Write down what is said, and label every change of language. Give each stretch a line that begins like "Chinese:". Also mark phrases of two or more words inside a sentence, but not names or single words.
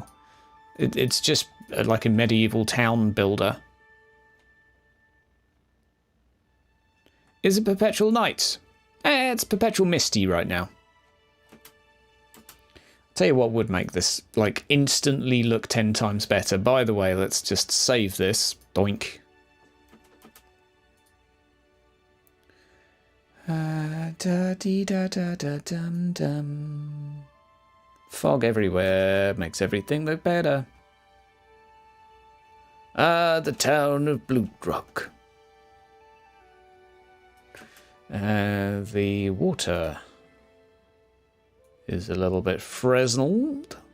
English: It's just like a medieval town builder. Is it Perpetual Night? It's Perpetual Misty right now. Tell you what would make this like instantly look 10 times better. By the way, let's just save this. Doink. Da dee da da da dum dum. Fog everywhere makes everything look better. The town of Blutrock. The water is a little bit frizzled.